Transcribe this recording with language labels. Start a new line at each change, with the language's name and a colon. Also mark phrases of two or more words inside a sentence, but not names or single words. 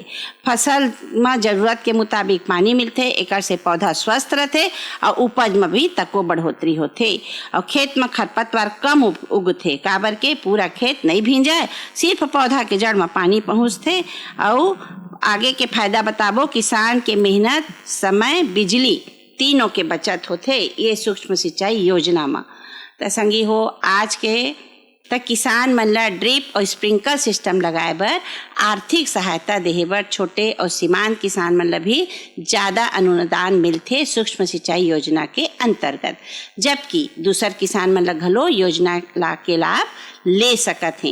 Chhattisgarhi: फसल में जरूरत के मुताबिक पानी मिलते, एकर से पौधा स्वस्थ रहते और उपज में भी तको बढ़ोतरी होते और खेत में खरपतवार कम उगते। काबर के पूरा खेत नहीं भींजाए, सिर्फ पौधा के जड़ में पानी पहुँचते। और आगे के फायदा बताबो, किसान के मेहनत, समय, बिजली तीनों के बचत होते ये सूक्ष्म सिंचाई योजना में। तो संगी हो, आज के तक किसान मन ला ड्रिप और
English: sprinkle system
Chhattisgarhi: लगाए बर आर्थिक सहायता देहे बर छोटे और सीमांत किसान मन ला भी ज़्यादा अनुदान मिलते सूक्ष्म सिंचाई योजना के अंतर्गत, जबकि दूसर किसान मन ला घलो योजना के लाभ ले सकत हैं।